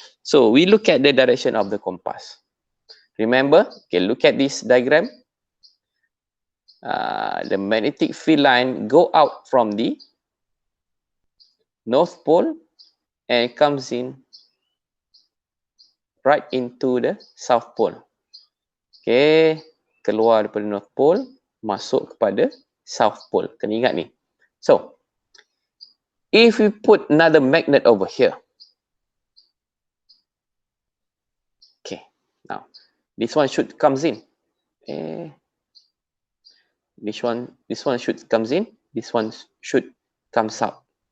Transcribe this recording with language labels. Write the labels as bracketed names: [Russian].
[English] So we look at the direction of the compass. Remember, okay, look at this diagram. The magnetic field line go out from the north pole and comes in right into the South Pole. [Malay] Okay, keluar daripada North Pole, masuk kepada South Pole. Kena ingat ni. [English] So, if we put another magnet over here. Okay, now, this one should comes in. Okay. This one should comes in. This one should comes out.